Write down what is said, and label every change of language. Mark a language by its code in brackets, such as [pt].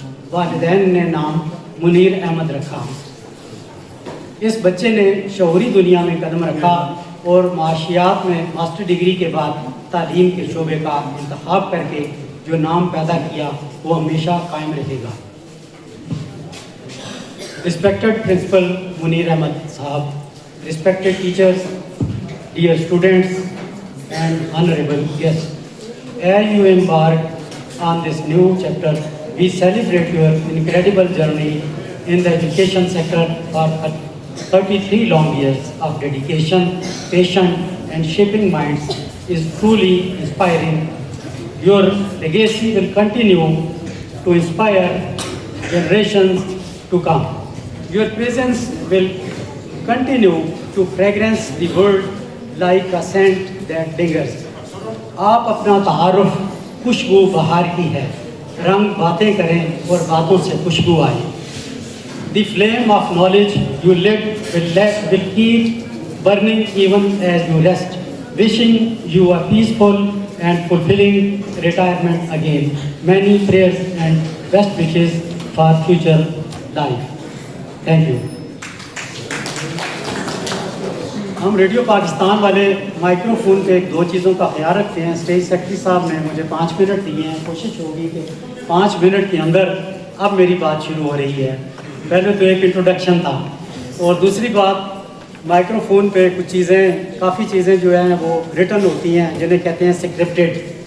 [ur] والدین نے نام منیر احمد رکھا. اس بچے نے شعوری دنیا میں قدم رکھا اور معاشیات میں ماسٹر ڈگری کے بعد تعلیم کے شعبے کا انتخاب کر کے جو نام پیدا کیا وہ ہمیشہ قائم رہے گا. [en] Respected Principal Munir Ahmed Sahab, respected teachers, dear students and honorable guests, as you embark on this new chapter, we celebrate your incredible journey in the education sector for 33 long years of dedication, passion and shaping minds is truly inspiring. Your legacy will continue to inspire generations to come. Your presence will continue to fragrance the world like a scent that lingers. [ur] آپ اپنا تعارف خوشبو بہار کی ہے. رنگ باتیں کریں اور باتوں سے خوشبو آئے. [en] The flame of knowledge you lit will keep burning even as you rest. Wishing you a peaceful and fulfilling retirement again. Many prayers and best wishes for future life. Thank you. [ur] ہم radio Pakistan والے micro phone پہ 2 چیزوں کا خیال رکھتے ہیں. Stage secretary صاحب نے مجھے 5 منٹ دیے ہیں. کوشش ہوگی کہ 5 منٹ کے اندر اب میری بات شروع ہو رہی ہے. پہلے تو ایک انٹروڈکشن تھا اور دوسری بات مائکرو فون پہ کچھ چیزیں کافی چیزیں جو ہیں وہ ریٹن ہوتی ہیں جنہیں کہتے ہیں سکرپٹڈ.